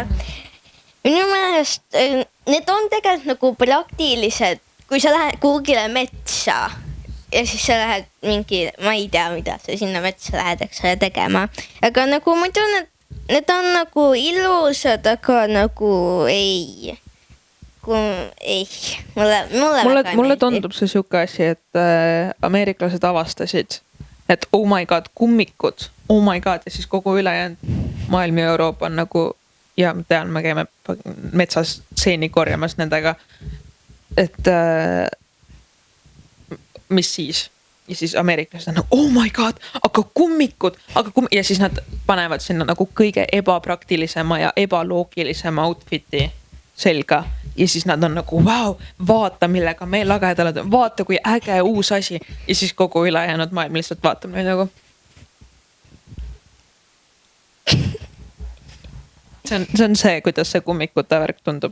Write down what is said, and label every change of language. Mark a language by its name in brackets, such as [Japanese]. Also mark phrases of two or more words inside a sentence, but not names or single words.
[Estonian] Minu meelest need on tegelikult nagu praktilised, kui sa lähed kuhugile metsa ja siis sa lähed mingi, ma ei tea, mida sa sinna metsa lähed, eks ole tegema. Aga nagu muidu need on nagu ilusad, aga nagu ei. Mulle tundub see siuke asi, et ameeriklased avastasid, et [English] oh my god, [Estonian] kummikud, [English] oh my god, [Estonian] ja siis kogu ülejäänud maailm ja Euroopa on nagu, ja ma tean, me käime metsas seeni korjamas nendega, et mis siis? Ja siis ameeriklased on nagu, [English] oh my god, [Estonian] aga kummikud, ja siis nad panevad sinna nagu kõige ebapraktilisema ja ebaloogilisema outfiti selga. Ja siis nad on nagu, wow, vaata millega me lagedalad, vaata kui äge uus asi. Ja siis kogu ülejäänud maailm lihtsalt vaatab neid nagu. See on see, kuidas see kummikute värk tundub.